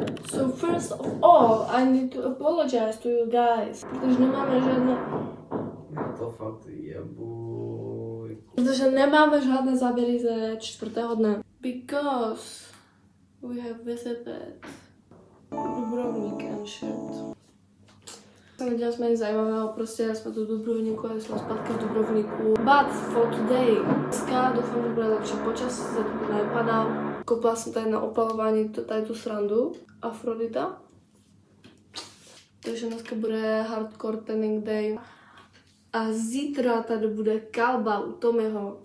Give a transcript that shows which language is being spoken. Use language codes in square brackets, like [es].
[en] So first of all, I need to apologize to you guys, [cs] protože nemáme žádné... To fakt je bůj. Protože nemáme žádné záběry ze 4. dne. [en] Because we have visited Dubrovnik and shit. [cs] Nedělali jsme nic zajímavého, prostě jsme tu v Dubrovníku a jsme zpátky v Dubrovníku. [en] But for today, [cs] dneska doufám, že bude lepší počasí, se to nevypadá. Koupila jsem tady na opalování tady tu srandu, Afrodita. Takže dneska bude hardcore tanning day. A zítra tady bude kalba u Tomiho.